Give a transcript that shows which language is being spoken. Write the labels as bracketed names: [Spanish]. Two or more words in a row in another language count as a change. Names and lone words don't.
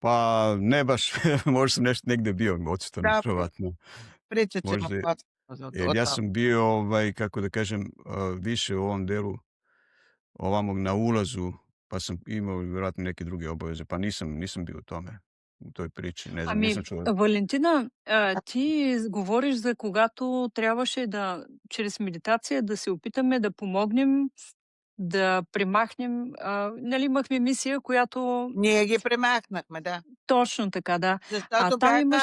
[Serbian] Pa ne baš, možda sam nešto negdje bio odsutan, Da, vjerovatno. pričat ćemo Možda, posle jer o ja tome. sam bio, kako da kažem, više u ovom delu ovamo na ulazu, pa sam imao vjerojatno neke druge obaveze, pa nisam bio u tome, u toj priči, ne znam, nisam [Bulgarian] Ами, [Serbian] čuo. [Bulgarian] Валентина, ти говориш за когато трябваше да чрез медитация да се опитаме да помогнем да премахнем, нали, имахме мисия, която Ние ги премахнахме, да. точно така, да. А Защото там бяха